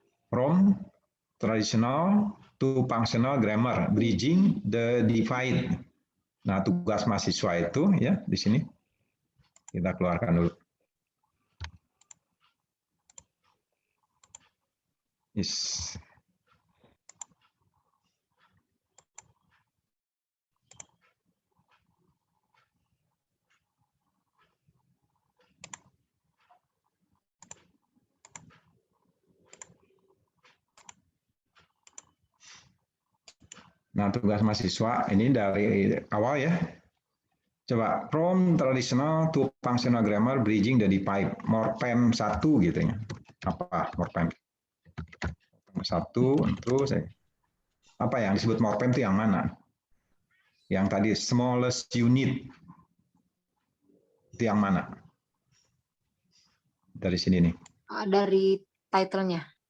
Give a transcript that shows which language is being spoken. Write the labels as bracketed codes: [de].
[en] From traditional to functional grammar, bridging the divide. [id] Nah, tugas mahasiswa itu ya di sini kita keluarkan dulu. [en] Yes. [id] Nah, tugas mahasiswa ini dari awal ya. [en] Coba, from traditional to functional grammar, bridging the divide. [id] Morpheme 1 gitu ya. Apa morpheme? 1, terus apa yang disebut morpheme itu yang mana? Yang tadi [en] smallest unit. [id] Itu yang mana? Dari sini nih. Dari title-nya.